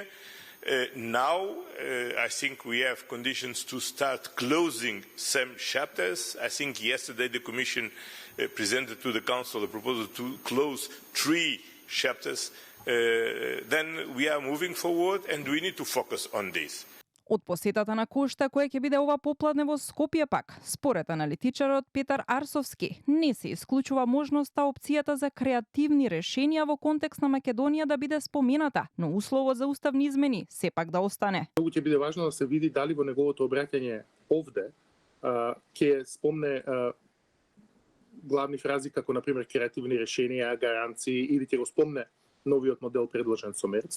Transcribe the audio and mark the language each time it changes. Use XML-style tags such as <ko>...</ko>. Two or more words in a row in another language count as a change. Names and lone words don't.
<en>Now, I think we have conditions to start closing some chapters. I think yesterday the Commission presented to the Council a proposal to close 3 chapters. Then we are moving forward and we need to focus on this.</en> <mk>Од посетата на Кошта, која ќе биде ова попладне во Скопје пак, според аналитичарот Петар Арсовски, не се исклучува можноста опцијата за креативни решенија во контекст на Македонија да биде спомената, но условот за уставни измени сепак да остане. Многу ќе биде важно да се види дали во неговото обраќање овде ќе спомне главни фрази како на пример креативни решенија, гаранции или ќе го спомне новиот модел предложен со Мерц.</mk>